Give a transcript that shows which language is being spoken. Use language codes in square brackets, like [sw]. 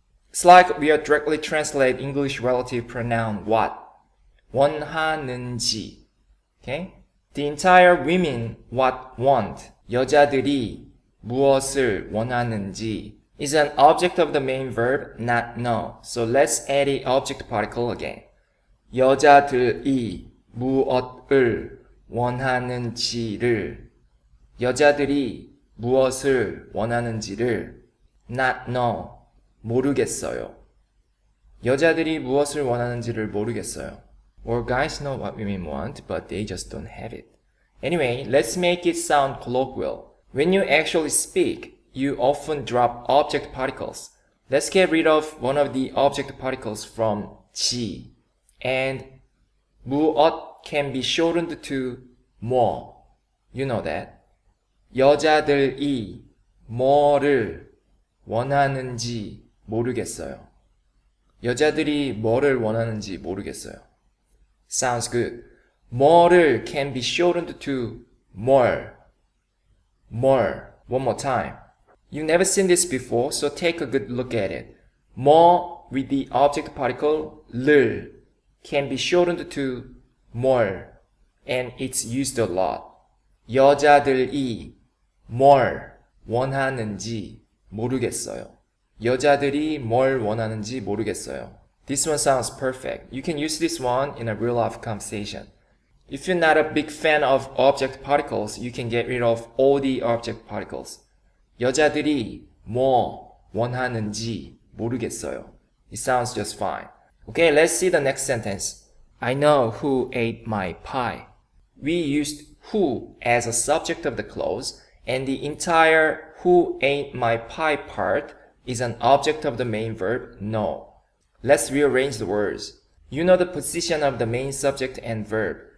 [en] It's like we are directly translate English relative pronoun what. [ko] 원하는지. Okay? [en] The entire women what want. 여자들이 무엇을 원하는지 is an object of the main verb not know. So let's add the object particle again. [ko] 여자들이 무엇을 원하는지를 여자들이 무엇을 원하는지를 not know 모르겠어요. 여자들이 무엇을 원하는지를 모르겠어요. [en] Or guys know what women want, but they just don't have it. Anyway, let's make it sound colloquial. When you actually speak, you often drop object particles. Let's get rid of one of the object particles from 지. And 무엇 can be shortened to 뭐. You know that. [ko] 여자들이 뭐를 원하는지 모르겠어요. 여자들이 뭐를 원하는지 모르겠어요. [en] Sounds good. 뭐를 can be shortened to 뭘. 뭘. One more time. You've never seen this before, so take a good look at it. 뭐 with the object particle 를 can be shortened to 뭘, and it's used a lot. [ko] 여자들이 뭘 원하는지 모르겠어요. 여자들이 뭘 원하는지 모르겠어요. [en] This one sounds perfect. You can use this one in a real-life conversation. If you're not a big fan of object particles, you can get rid of all the object particles. [ko] 여자들이 뭐 원하는지 모르겠어요. [en] It sounds just fine. Okay, let's see the next sentence. I know who ate my pie. We used who as a subject of the clause, and the entire who ate my pie part is an object of the main verb know. Let's rearrange the words. You know the position of the main subject and verb.